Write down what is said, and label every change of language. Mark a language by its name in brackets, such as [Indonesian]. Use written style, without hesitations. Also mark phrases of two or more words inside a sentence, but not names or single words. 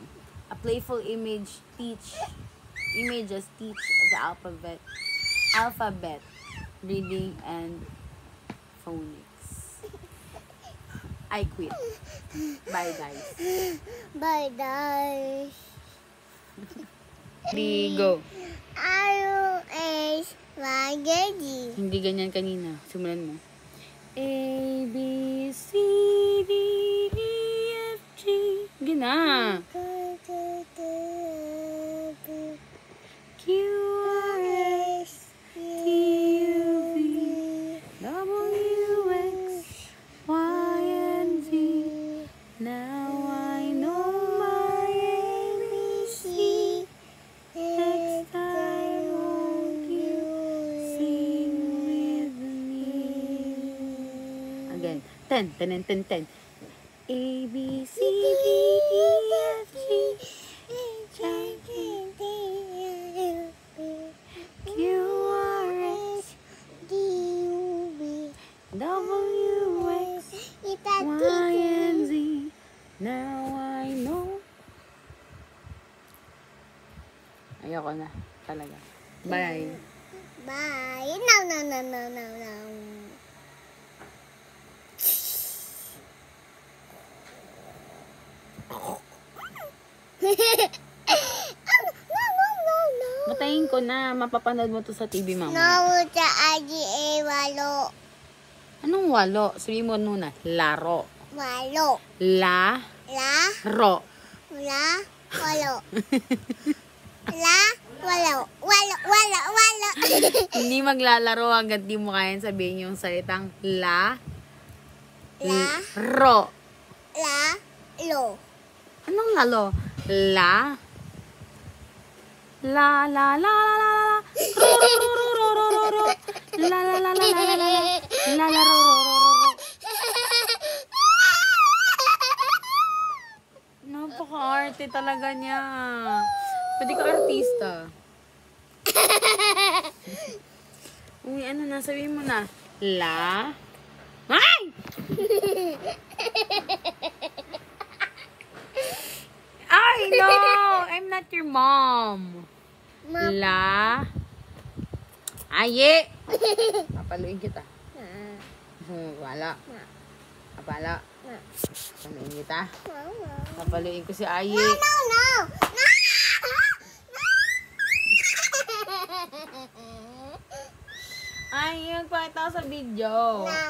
[English] A playful images teach the alphabet, reading, and phonics. I quit. Bye, guys. Bye, guys. Go. R-O-S, Spaghetti. [Filipino] Hindi ganyan kanina. Simulan mo. [English] A, B, C, D, E, F, G. Gina. Q, R, S, T, U, V, W, X, Y, and Z. Now I know my ABC. Next time won't you sing with me? Again. 10. A, B, C, D, E, F, G, H, I, J, Q, R, S, W, X, Y, and Z. Now I know. [Filipino] Ayoko na. Talaga. [English] Bye. Bye. No. No. [Filipino] Matayin ko na. Mapapanood mo to sa TV, mama. No, sa agi walo. Anong walo? Sabihin mo muna. Laro. Walo. La. La. Ro. Walo. Walo. Hindi maglalaro hanggang di mo kayang sabihin yung salitang la. Ro. Lo. Anong lalo? La. La. Ro. La. La. Ro. Napaka-arte talaga niya. Pwede ka artista. Uy, ano na? Sabihin mo na. La. Ay! Ay, [English] no! I'm not your mom. [Filipino] La. Aye! Papaluin kita. Wala. Apala. Papaluin kita. Papaluin ko si Aye. [English] No. [Filipino] Ay, magpakita ko sa video.